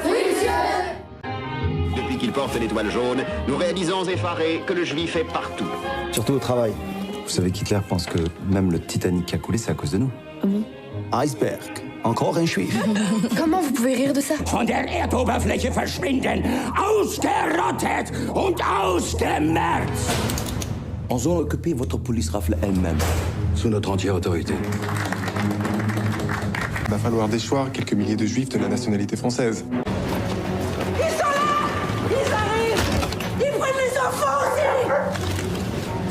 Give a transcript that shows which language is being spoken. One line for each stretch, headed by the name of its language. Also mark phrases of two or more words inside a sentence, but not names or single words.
French: Oui, monsieur! Depuis qu'il porte l'étoile jaune, nous réalisons effarés que le juif est partout. Surtout au travail. Vous savez qu'Hitler pense que même le Titanic qui a coulé, c'est à cause de nous. Ah bon? Iceberg. Encore un juif. Comment vous pouvez rire de ça?
German: Von der Erdoberfläche verschwinden, ausgerottet und ausgemerzt.
French: En zone occupée, votre police rafle elle-même. Sous notre entière autorité. Il va falloir déchoir quelques milliers de juifs de la nationalité française. Ils sont là! Ils arrivent! Ils prennent les enfants aussi!